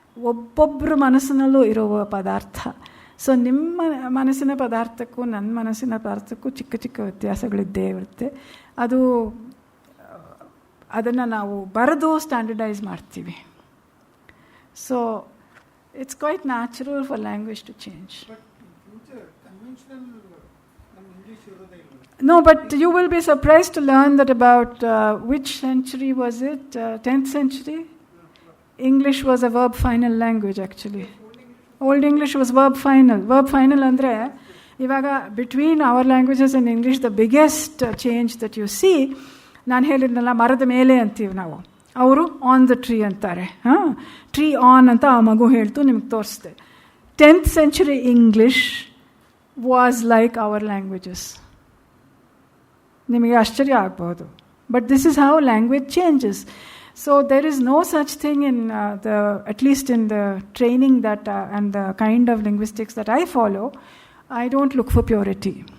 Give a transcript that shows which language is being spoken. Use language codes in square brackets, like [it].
[kn] ಒಬ್ಬೊಬ್ಬರ ಮನಸ್ಸಿನಲ್ಲೂ ಇರುವ ಪದಾರ್ಥ. ಸೊ ನಿಮ್ಮ ಮನಸ್ಸಿನ ಪದಾರ್ಥಕ್ಕೂ ನನ್ನ ಮನಸ್ಸಿನ ಪದಾರ್ಥಕ್ಕೂ ಚಿಕ್ಕ ಚಿಕ್ಕ ವ್ಯತ್ಯಾಸಗಳಿದ್ದೇ ಇರುತ್ತೆ. ಅದನ್ನು ನಾವು ಬರೆದು ಸ್ಟ್ಯಾಂಡರ್ಡೈಸ್ ಮಾಡ್ತೀವಿ. [en] So it's quite natural for language to change. No, but you will be surprised to learn that about which century was it? 10th century? English was a verb final language actually. Old English was verb final. Verb final [kn] andre ivaga [en] between our languages and English the biggest change that you see, [kn] ನಾನು ಹೇಳಿದ್ನಲ್ಲ ಮರದ ಮೇಲೆ ಅಂತೀವಿ ನಾವು, ಅವರು on the tree ಅಂತಾರೆ. Tree on ಅಂತ ಆ ಮಗು ಹೇಳ್ತು, ನಿಮ್ಗೆ ತೋರಿಸ್ದೆ. [en] 10th century English was like our languages. [kn] ನಿಮಗೆ ಆಶ್ಚರ್ಯ ಆಗ್ಬೋದು, [en] But this is how language changes. So there is no such thing in at least in the training that and the kind of linguistics that I follow, I don't look for purity.